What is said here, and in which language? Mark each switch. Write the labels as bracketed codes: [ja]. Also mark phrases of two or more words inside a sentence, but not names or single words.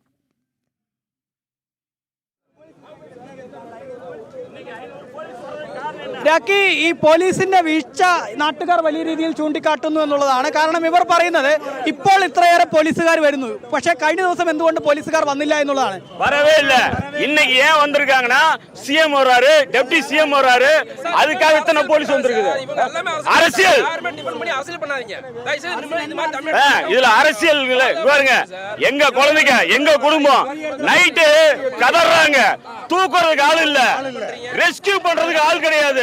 [ml] ഈ പോലീസിന്റെ വീഴ്ച നാട്ടുകാർ വലിയ രീതിയിൽ ചൂണ്ടിക്കാട്ടുന്നു എന്നുള്ളതാണ്. കാരണം ഇവർ പറയുന്നത് ഇപ്പോൾ ഇത്രയേറെ പോലീസുകാർ വരുന്നു, പക്ഷേ കഴിഞ്ഞ ദിവസം എന്തുകൊണ്ട് പോലീസുകാർ വന്നില്ല എന്നുള്ളതാണ്. [ta] வரவே இல்ல. இன்னைக்கு ஏன் வந்திருக்காங்கன்னா சிஎம் வர்றாரு, [en] deputy CM [ta] வர்றாரு, அதுக்காக இத்தனை போலீஸ் வந்திருக்குது. அரசியல் இதுல அரசியல் பாருங்க. எங்க குழந்தைங்க எங்க குடும்பம் நைட்டு கதறாங்க, தூக்குறதுக்கு ஆள் இல்ல, ரெஸ்கியூ பண்றதுக்கு ஆள் கிடையாது.